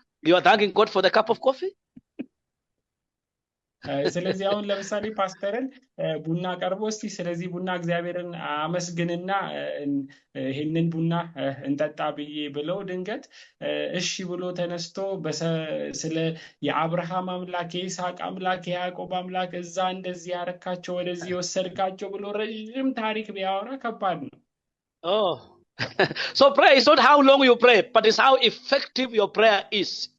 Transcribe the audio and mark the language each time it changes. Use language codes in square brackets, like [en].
[en] You are thanking God for the cup of coffee? [am] ስለዚህ አሁን ለምሳሌ ፓስተርን ቡና ቀርቦ እስቲ ስለዚህ ቡና እግዚአብሔርን አመስግንና ይሄንን ቡና እንጠጣ ብዬ ብለው ድንገት እሺ ብሎ ተነስቶ ስለ የአብርሃም አምላክ የይስሐቅ አምላክ የያዕቆብ አምላክ እዛ እንደዚህ ያረካቸው ወደዚህ ወሰድካቸው ብሎ ረጅም ታሪክ ቢያወራ ከባድ ነው። Oh. [en] So prayer is not how long you pray, but it's how effective your prayer is.